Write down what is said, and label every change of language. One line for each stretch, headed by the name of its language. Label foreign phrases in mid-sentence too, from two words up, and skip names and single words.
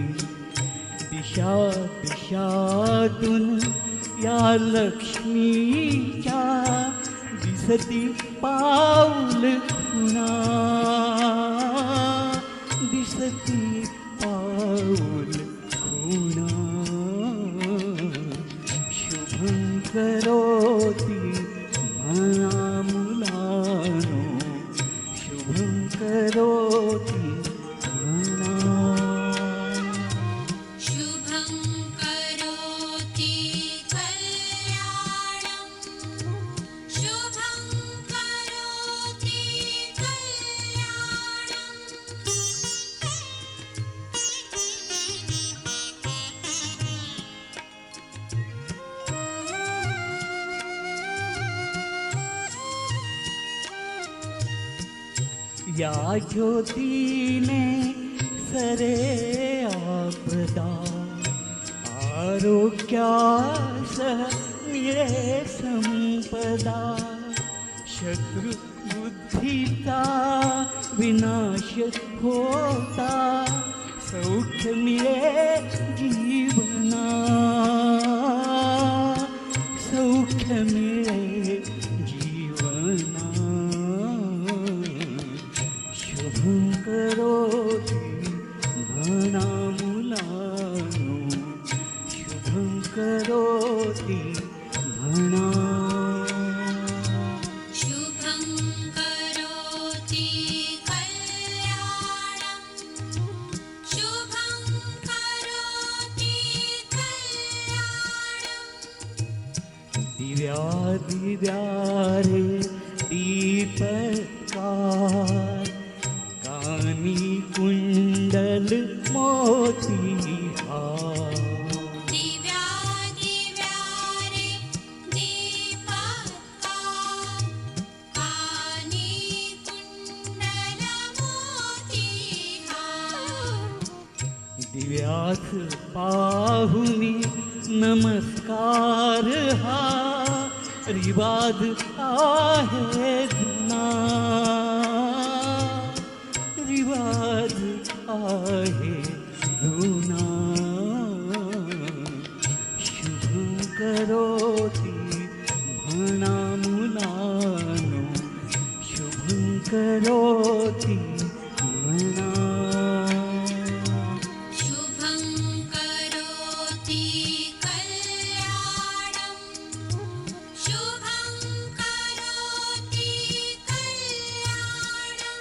Marathi: दिशा दिशातून या लक्ष्मीच्या दिसती पाऊल खुणा, दिसती पाऊल खुणा.
Sanskrit: शुभं करोति
Marathi: म्हणा मुलानो,
Sanskrit: शुभं करोति
Marathi: म्हणा.
Sanskrit: शुभं करोति कल्याणं, शुभं करोति कल्याणं.
Marathi: या ज्योतीने सरे आपदा, आरोग्यास मिळे संपदा. शत्रु बुद्धीचा विनाश होता, सौख्य मिळे जीवना, सौख्य मिळे जीवना.
Sanskrit: शुभं करोति
Marathi: म्हणा मुलानो,
Sanskrit: शुभं करोति
Marathi: म्हणा.
Sanskrit: शुभं करोति कल्याणं, शुभं करोति कल्याणं.
Marathi: दिव्या दिव्या रे दीपकार, कानी कुंडल मोती हार. दिव्या दिव्या रे दीपकार, कानी कुंडल मोती हार. दिव्यास पाहुनी नमस्कार हा, रिवाज आहे जुना, रिवाज आहे जुना.
Sanskrit: शुभं करोति
Marathi: म्हणा मुलानो,
Sanskrit: शुभं करोति
Marathi: म्हणा.
Sanskrit: शुभं करोति कल्याणं, शुभं करोति कल्याणं.